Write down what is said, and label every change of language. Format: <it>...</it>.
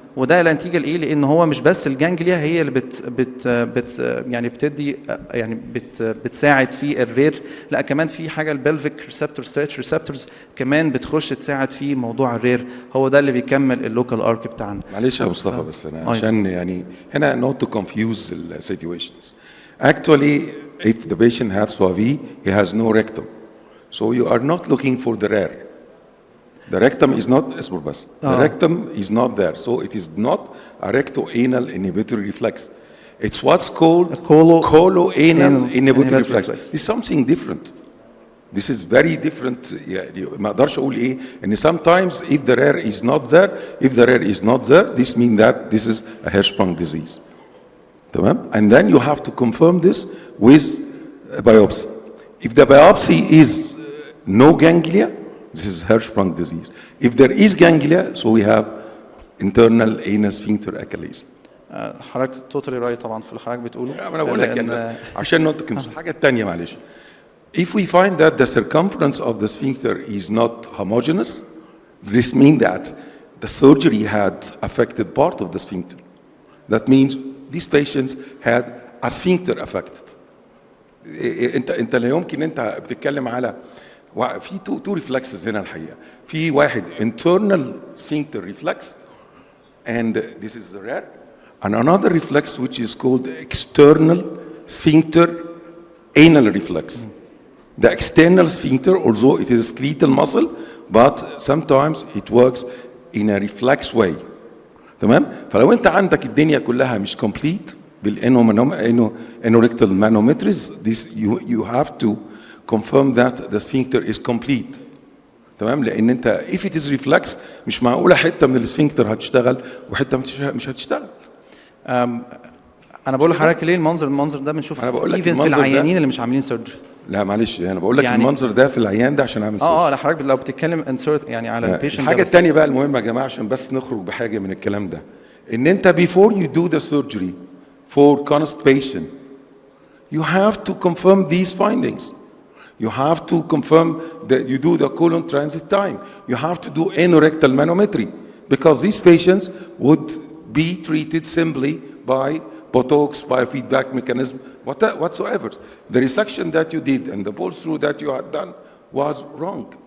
<ar>وده النتيجه لايه؟ لان هو مش بس الجانجليا هي اللي يعني بتدي يعني بتساعد في الرير، لا كمان في حاجه البلفيك ريسبتور ستريتش ريسبتورز كمان بتخش تساعد في موضوع الرير، هو ده اللي بيكمل اللوكال ارك بتاعنا. معلش يا مصطفى بس انا عشان يعني هنا</ar> <en>not to confuse the situations. Actually if the patient has SWAV he has no rectum, so you are not looking for the rare. The rectum is not</en> <ar>اصبر بس.</ar> <en>The rectum is not there, so it is not a rectoanal inhibitory reflex. It's what's called coloanal inhibitory reflex. It's something different. This is very different.</en> <ar>يعني ما اقدرش اقول ايه ان</ar> <en>sometimes if the rare is not there, if the rare is not there, this means that this is a Hirschsprung disease.</en> <ar>تمام.</ar> <en>And then you have to confirm this with a biopsy. If the biopsy is no ganglia, this is Hirschsprung disease. If there is ganglia, so we have internal anal sphincter achilles.</en> <ar>حضرتك توتالي رايت طبعا في اللي حضرتك بتقوله. انا بقول لك يعني بس عشان نقطة الحاجة الثانية معلش.</ar> <en>If we find that the circumference of the sphincter is not homogeneous, this means that the surgery had affected part of the sphincter. That means these patients had a sphincter affected.</en> <ar>انت لا يمكن انت بتتكلم على في تو ريفلكسز هنا الحقيقه. في واحد</ar> <en>internal sphincter reflex and this is the rare, and another reflex which is called external sphincter anal reflex. The external sphincter, although it is a skeletal muscle, but sometimes it works in a reflex way.</en> <ar>تمام؟ فلو انت عندك الدنيا كلها مش</ar> <en>complete بالانوريكتال manometries, this you have to confirm that the sphincter is complete.</en> <ar>تمام؟ لان انت</ar> <en>if it is reflex</en> <ar>مش معقوله حته من السفنكتر هتشتغل وحته مش هتشتغل. انا بقول لحضرتك ليه المنظر ده بنشوف في العيانين اللي مش عاملين سيرجري. لا معلش انا بقول لك يعني المنظر ده في العيان ده عشان اعمل سيرجري. لا حضرتك لو بتتكلم انسرت يعني على البيشنت. الحاجه الثانيه بقى المهمه يا جماعه عشان بس نخرج بحاجه من الكلام ده، ان انت</ar> <en>before you do the surgery for constipation you have to confirm these findings. You have to confirm that you do the colon transit time. You have to do anorectal manometry because these patients would be treated simply by Botox, biofeedback mechanism, whatsoever. The resection that you did and the pull through that you had done was wrong.</en>